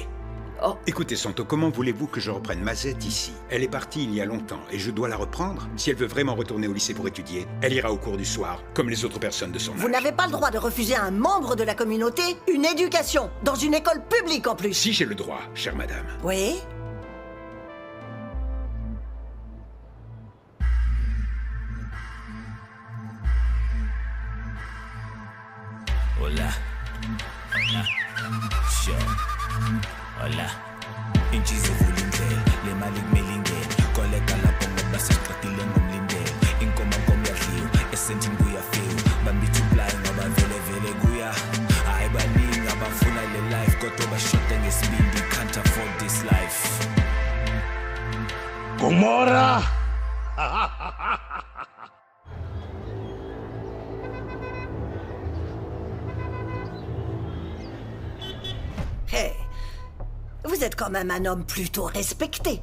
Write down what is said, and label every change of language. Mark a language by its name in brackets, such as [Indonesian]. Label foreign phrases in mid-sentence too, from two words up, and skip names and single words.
[French] Écoutez, Santo, comment voulez-vous que je reprenne Mazette ici? Elle est partie il y a longtemps et je dois la reprendre. Si elle veut vraiment retourner au lycée pour étudier, elle ira au cours du soir, comme les autres personnes de son âge. Vous n'avez pas le droit de refuser à un membre de la communauté une éducation, dans une école publique en plus. Si j'ai le droit, chère madame. Oui? [Zulu] Hola. Hola. Show. Hola. Inchize vulindlela, le mali kumilingela. Koleka lapho ngoba sesiqedile ngomlindela. Inkoma yadliwa, esentini kuyafika. Bambithi uplayi ngoba vele kuya. Hayi baningi abafuna le life kodwa bashoda ngesibindi. [English] Can't afford this life. [French] Gomorra! Hey, vous êtes quand même un homme plutôt respecté.